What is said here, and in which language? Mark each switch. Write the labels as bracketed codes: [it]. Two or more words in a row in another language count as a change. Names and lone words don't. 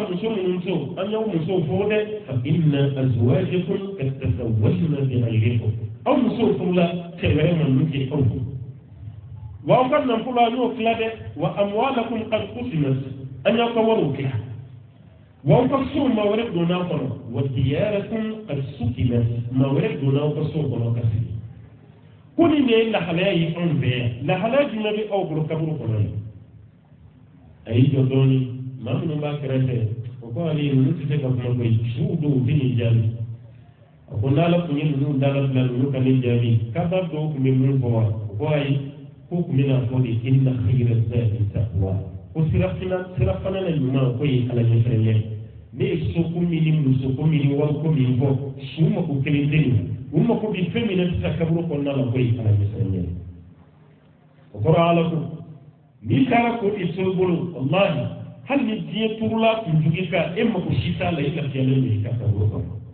[bm] muso minnu to an y'aw musow fɔ dɛ fa [ar] إن أزواجكم قد تزوجن بغيركم [bm] aw musow furula cɛ wɛrɛ ma min tɛ aw furu wa aw ka nafolo an y'o tila dɛ [ar] وأموالكم قد قسمت [bm] an y'aw ka wariw tila wa aw ka sow maa wɛrɛ donna a kɔnɔ [ar] ودياركم قد سكنت [bm] maa wɛrɛ donna aw ka sow kɔnɔ ka sigi ko nin de ye lahalaya ye anw fɛ yan lahalaya jumɛn bɛ aw bolo kaburu kɔnɔ ye a y'i jɔ dɔɔnin maa minnu b'a kɛrɛfɛ o ko ale ninnu tɛ se ka kuma koyi suw don u tɛ nin jaabi a ko n'ala tun ye ninnu dala bila ninnu ka nin jaabi kaba dɔw tun bɛ mun fɔ wa o ko ayi ko tun bɛ n'a fɔ de [ar] إن خير الزاد التقوى [bm] ko sira fana na ɲuman ko ye ala ɲɛfɛrɛnya ye ne ye soko min ni musoko min ni wariko min fɔ su mako kelen tɛ nin u mako bɛ fɛn min na sisan kaburu kɔnɔna la ko ye ala ɲɛfɛrɛnya ye o kɔrɔ ala ko n'i taara ko i so bolo wallahi hali ni diɲɛ turula kunjugu kan e mako si t'a la i lafiyalen don i ka kaburu kɔnɔ